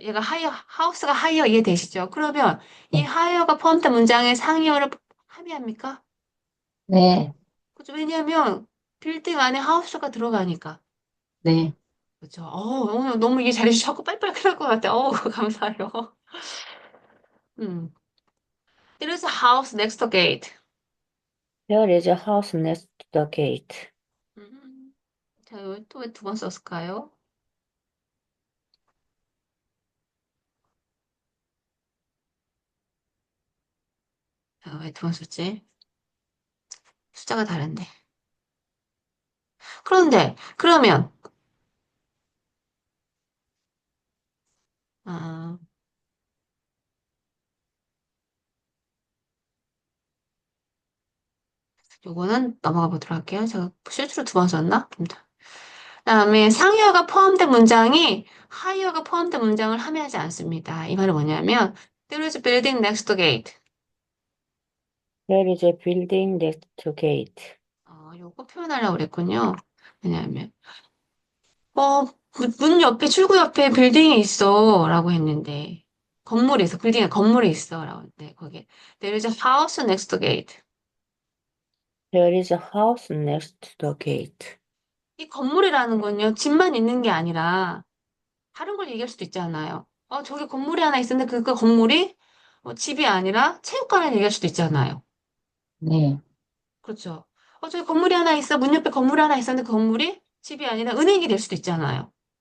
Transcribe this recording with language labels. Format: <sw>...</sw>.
<ko>얘가 하우스가 하이어 이해되시죠? 그러면 이 네, 하이어가 포함된 문장에 상이어를 함의합니까? 네, 그렇죠. 왜냐하면 빌딩 안에 하우스가 들어가니까. 네. 그렇죠. 오늘 너무 이해 잘해주셔서 빨리빨리 끝날 것 같아. 감사해요. 음.</ko> <en>There is a house next to gate. There is a house next to the gate.</en> <ko>음. 자, 또 왜 두 번 썼을까요? 자, 왜 두 번 썼지? 숫자가 다른데. 그러면, 아, 요거는 넘어가 보도록 할게요. 제가 실수로 두 번 썼나? 그다음에 상위어가 포함된 문장이 하위어가 포함된 문장을 함의하지 않습니다. 이 말은 뭐냐면</ko> <en>there is a building next to gate. There is a building next to gate.</en> <ko>요거 표현하려고 그랬군요. 왜냐하면 문 옆에 출구 옆에 빌딩이 있어 라고 했는데 건물이 있어. 빌딩에 건물이 있어 라고 했는데 거기에</ko> <en>there is a house next to gate. There is a house next to the gate.</en> <ko>이 건물이라는 건요, 집만 있는 게 아니라 다른 걸 얘기할 수도 있잖아요. 저기 건물이 하나 있었는데 그 건물이 집이 아니라 체육관을 얘기할 수도 있잖아요. 네, 그렇죠. 저기 건물이 하나 있어. 문 옆에 건물이 하나 있었는데 그 건물이 집이 아니라 은행이 될 수도 있잖아요.</ko>